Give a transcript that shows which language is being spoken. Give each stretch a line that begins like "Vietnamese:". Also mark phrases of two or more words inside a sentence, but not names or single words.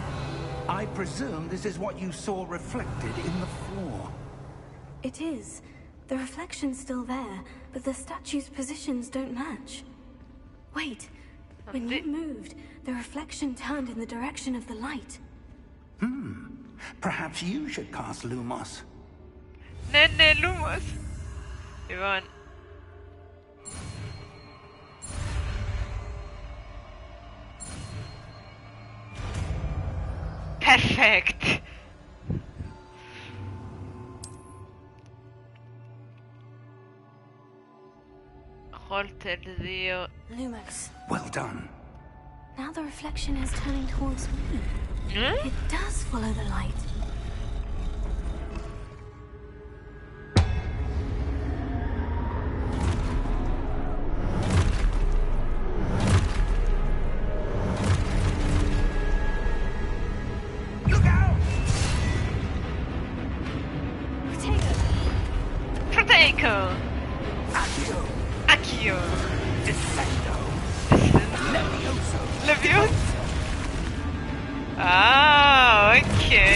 English: I presume this is what you saw reflected in the floor. It is. The reflection's still there, but the statue's positions don't match. Wait. When you moved, the reflection turned in the direction of the light. Perhaps you should cast Lumos.
Greek: Ναι, Lumos. Λοιπόν.
English: Perfect. Holter 2. Lumos. Well done. Now the reflection is turning towards me. It does follow the light. Look out! Protego. Accio! Accio. Descendo! Levioso! Levioso? Ah, ok.